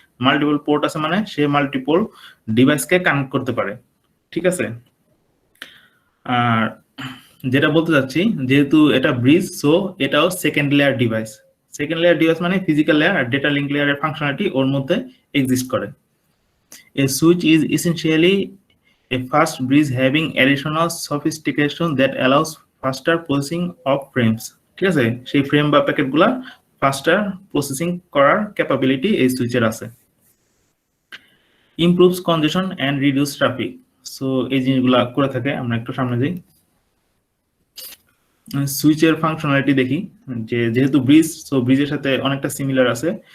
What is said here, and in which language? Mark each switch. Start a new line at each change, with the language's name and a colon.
Bangla: Multiple port আছে মানে সে multiple ডিভাইসকে connect করতে পারে, ঠিক আছে? আর যেটা বলতে চাচ্ছি, যেহেতু এটা ব্রিজ, সো এটাও second layer device. Second layer device মানে ফিজিক্যাল লেয়ার আর ডেটা লিঙ্ক লেয়ারের ফাংশনালিটি ওর মধ্যে এক্সিস্ট করে।
English: A switch is essentially a fast bridge having additional sophistication that allows faster processing of frames,
Bangla: ঠিক আছে? সেই ফ্রেম বা প্যাকেটগুলা ফাস্টার processing করার ক্যাপাবিলিটি এই সুইচের আছে। Improves কনজেশন and reduce traffic, so এই জিনিসগুলা করে থাকে। আমরা একটু সামনে যাই, সুইচের ফাংশনালিটি দেখি, যে যেহেতু ব্রিজ, সো ব্রিজের সাথে অনেকটা সিমিলার আছে।